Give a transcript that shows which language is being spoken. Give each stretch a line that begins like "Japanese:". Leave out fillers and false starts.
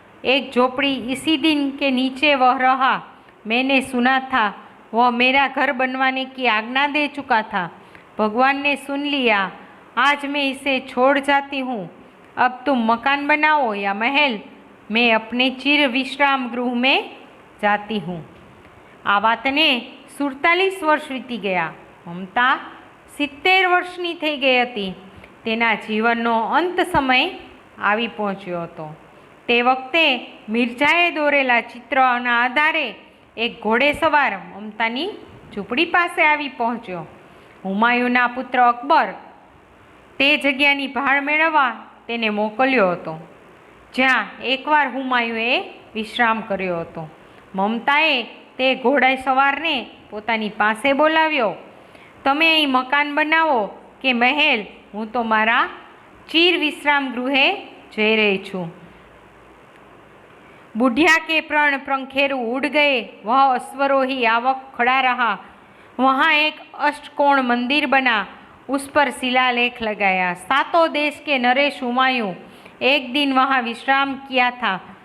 Hindi: एक झोपड़ी इसी दिन के नीचे वह रहा। मैंने सुना था वह मेरा घर बनवाने की आज्ञा दे चुका था। भगवान ने सुन लिया। आज मैं इसे छोड़ जाती हूँ। अब तुम मकान बनाओ या महल, मैं अपने चिर विश्राम गृह में जाती हूँ।
Gujarati: आ वातने 47 વર્ષ વીતી ગયા। મમતા 70 વર્ષની થઈ ગઈ હતી। તેના જીવનનો અંત સમય આવી પહોંચ્યો હતો। તે વખતે મિર્જાએ દોરેલા ચિત્રના આધારે એક ઘોડેસવાર મમતાની ઝૂંપડી પાસે આવી પહોંચ્યો। હુમાયુના પુત્ર અકબર તે જગ્યાની ભાળ મેળવવા તેને મોકલ્યો હતો, જ્યાં એકવાર હુમાયુએ વિશ્રામ કર્યો હતો। મમતાએ તે ઘોડેસવારને પોતાની પાસે બોલાવ્યો। તમે અહીં મકાન બનાવો કે મહેલ, હું તો મારા ચીર विश्राम गृहे जई रही छूँ।
Hindi: बुढ़िया के प्रण पंखेरु उड़ गए। वह अश्वरोही आवक खड़ा रहा। वहाँ एक अष्टकोण मंदिर बना, उस पर शिलालेख लगाया। सातों देश के नरेश हुमायूं एक दिन वहाँ विश्राम किया था।